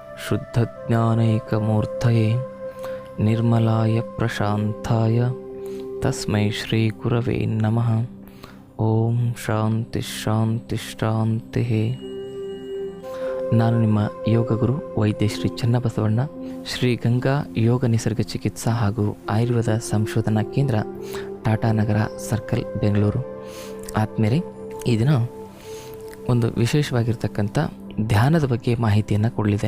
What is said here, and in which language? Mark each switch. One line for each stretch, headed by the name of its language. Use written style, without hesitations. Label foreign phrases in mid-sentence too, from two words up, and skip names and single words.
Sanskrit: शुद्धज्ञानैकमूर्तये निर्मलाय प्रशान्ताय तस्मै श्रीगुरवे नमः। ಓಂ ಶಾಂತಿ ಶಾಂತಿ ಶಾಂತಿ.
Kannada: ನಾನು ನಿಮ್ಮ ಯೋಗ ಗುರು ವೈದ್ಯ ಶ್ರೀ ಚನ್ನಬಸವಣ್ಣ, ಶ್ರೀ ಗಂಗಾ ಯೋಗ ನಿಸರ್ಗ ಚಿಕಿತ್ಸಾ ಹಾಗೂ ಆಯುರ್ವೇದ ಸಂಶೋಧನಾ ಕೇಂದ್ರ, ಟಾಟಾನಗರ ಸರ್ಕಲ್, ಬೆಂಗಳೂರು. ಆದ್ಮೇಲೆ ಈ ದಿನ ಒಂದು ವಿಶೇಷವಾಗಿರ್ತಕ್ಕಂಥ ಧ್ಯಾನದ ಬಗ್ಗೆ ಮಾಹಿತಿಯನ್ನು ಕೊಡಲಿದ್ದೇನೆ.